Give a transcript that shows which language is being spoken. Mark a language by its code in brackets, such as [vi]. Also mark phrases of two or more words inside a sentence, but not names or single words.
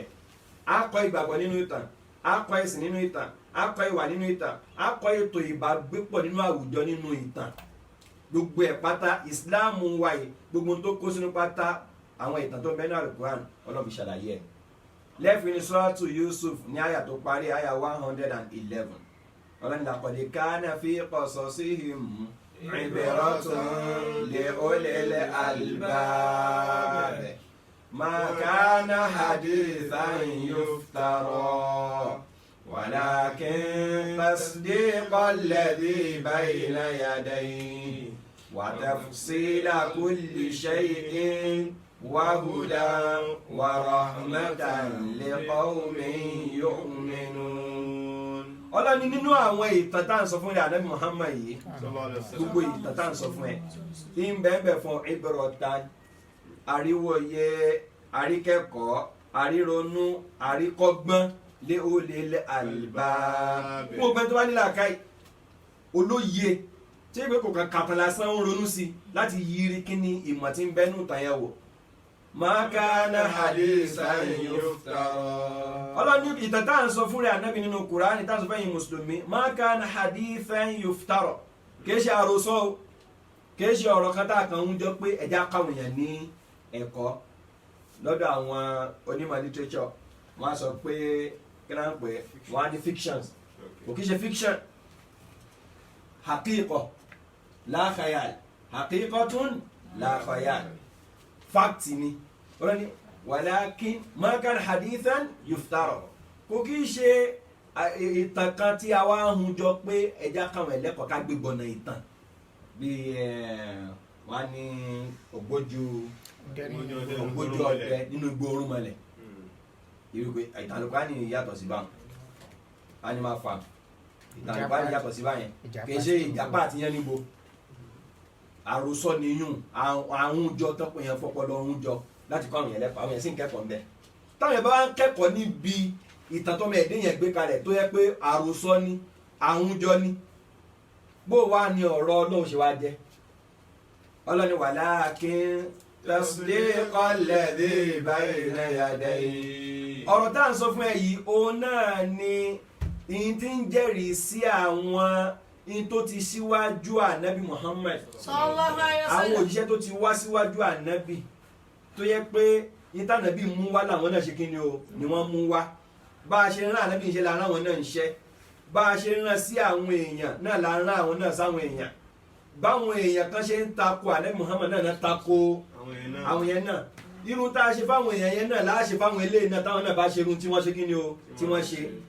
[yo] a kọ́ ìgbàgbọ́ nínú ìtàn, a kọ́ ẹ̀sìn nínú ìtàn, a kọ́ ìwà nínú ìtàn, a kọ́ ètò ìbágbépọ̀ nínú àwùjọ nínú ìtàn. gbogbo ẹ̀ pátá Islam wáyé gbogbo tó kó sínú pátá àwọn ìtàn tó ń bẹ ní Al-Qur'an Ọlọ́run ṣàlàyé ẹ̀. lẹ́fìn ní Suratu Yusuf ní àyà tó parí àyà 111. [ar] Ọlọ́run لقد كان في قصصهم عبرة لأولي الألباب ما كان حديثا يفترى ولكن تصديق الذي بين يديه وتفصيل كل شيء وهدى ورحمة لقوم يؤمنون. [yo] Ọlọ́ni nínú àwọn ìtàn tá à ń sọ fún ànábì Muhammad yìí, gbogbo ìtàn tá à ń sọ fún ẹ̀ ń bẹ́ẹ̀ fún ibratan, àríwòye, àríkẹ́kọ̀ọ́, àríronú, àríkọ́gbọ́n lé ó lé lé albab. Gbogbo ẹni tó bá ní làákàyè, olóye tí ìwé kò kàn kàtàn lásán ń ronú sí láti yiri kí ni ìmọ̀ tí ń bẹ́nu ìtàn yẹn wò. [ar] ما كان حديثا يفترى. [yo] Ọlọ́ni ìtàn tá à ń sọ fún rẹ̀ ànábì nínú Kùránì tá à ń sọ fẹ́yìn mùsùlùmí, [ar] ما كان حديثا يفترى. [yo] Kìí ṣe àròsọ o, kìí ṣe ọ̀rọ̀ kan tá a kàn ń jọ pé ẹja káwọn èèyàn ní ẹ̀kọ́. Lọ́dọ̀ àwọn onímọ̀ literature wọ́n á sọ pé kí náà ń pè wọ́n á ní fictions. kò kí ṣe fiction [ar] حقيقة لا خيال حقيقة لا خيال [yo] fact ni wọ́n ní [ar] ولكن ما كان حديثا يفترى [yo] kò kí ṣe ìtàn kan tí a wá hun jọ pé ẹja káwọn ẹlẹ́kọ̀ọ́ ká gbégbọ́nà ìtàn bí wọ́n ní ògbójú ọdẹ nínú igbó orúnmọlẹ̀ irú pé ìtàn Al-Qur'ani yàtọ̀ sí báwọn animal farm ìtàn Al-Qur'ani yàtọ̀ sí báyẹn kì í ṣe ìjàpá àti yẹn níbo àròsọ nìyún àwọn jọ tọ́pọ̀ yẹn fọpọlọ ọ̀hún jọ láti kọ́ àwọn yẹn lẹ́kọ̀ọ́ àwọn yẹn sì ń kẹ́kọ̀ọ́ ńbẹ táwọn yẹn bá wá ń kẹ́kọ̀ọ́ níbi ìtàn tọ́mọ ẹ̀dẹ́ yẹn gbé kalẹ̀ tó yẹ pé àròsọ ni àwùjọ ni bó wá ní ọ̀rọ̀ Ọlọ́run ṣe wá jẹ́ Ọlọ́run [ar] ولكن تصديق الذي بين يديه [yo] ọ̀rọ̀ tá à ń sọ fún ẹ yìí òun náà ni ìyìn tí ń jẹ́rìí sí àwọn ìyìn tó ti síwájú ànábì Muhammad [ar] صلى الله عليه [yo] àwọn [ar] وسلم. [yo] òjíṣẹ́ tó ti wá síwájú ànábì tó yẹ pé ìtànàbí mú wá làwọn náà ṣe kí ni o ni wọ́n mú wá bá a ṣe rán ànábì ń ṣe la rán àwọn náà ń ṣe bá a ṣe rán sí àwọn èèyàn náà la rán àwọn náà sáwọn èèyàn báwọn èèyàn kan ṣe ń tako ànábì Muhammad náà tako àwọn yẹn náà irun tá a ṣe fáwọn èèyàn yẹn náà láà ṣe fáwọn eléyìí náà táwọn náà bá ṣe irun tí wọ́n ṣe kí ni o tí wọ́n ṣe